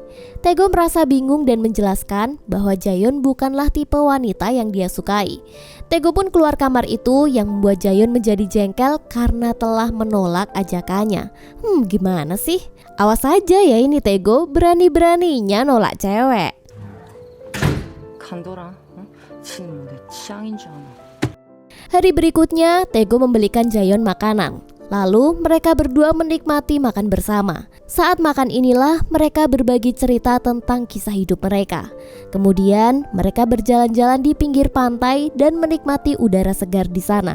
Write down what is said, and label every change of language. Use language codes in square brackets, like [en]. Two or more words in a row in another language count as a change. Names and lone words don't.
[id] Tae-go merasa bingung dan menjelaskan bahwa Jaeyeon bukanlah tipe wanita yang dia sukai. Tae-go pun keluar kamar itu yang membuat Jaeyeon menjadi jengkel karena telah menolak ajakannya. Gimana sih? Awas aja ya ini Tae-go, berani-beraninya nolak cewek. [ko] 간도라, 지는 내 취향인 줄 아나. [id] Hari berikutnya, Tae-go membelikan Jaeyeon makanan. Lalu mereka berdua menikmati makan bersama. Saat makan inilah mereka berbagi cerita tentang kisah hidup mereka. Kemudian mereka berjalan-jalan di pinggir pantai dan menikmati udara segar di sana.